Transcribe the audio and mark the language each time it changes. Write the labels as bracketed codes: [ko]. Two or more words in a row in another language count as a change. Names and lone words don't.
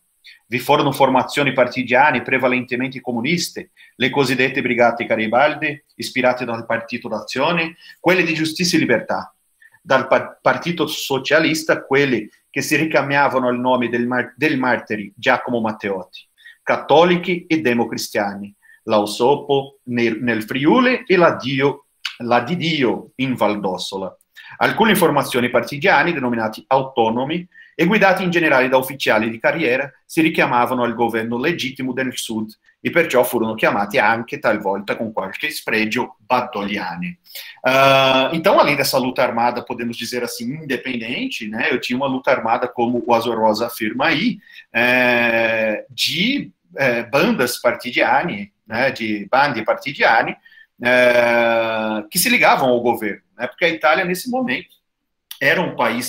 [it] Vi furono formazioni partigiane prevalentemente comuniste, le cosiddette Brigate Garibaldi, ispirate dal Partito d'Azione, quelle di Giustizia e Libertà, dal Partito Socialista, quelle che si ricambiavano al nome del martiri Giacomo Matteotti, cattolici e democristiani, la Osopo nel Friuli e la di Dio in Val d'Ossola. Alcune formazioni partigiani, denominati autonomi, e guidati in generale da ufficiali di carriera, si richiamavano al governo legittimo del Sud e perciò furono chiamati anche talvolta com qualche spregio battoliani. [pt] Então, além dessa luta armada, podemos dizer assim, independente, né, eu tinha uma luta armada, como o Azor Rosa afirma aí, de bandas partigiani, né, de [it] bandi partigiani, [pt] que se ligavam ao governo, né, porque a Itália, nesse momento, era um país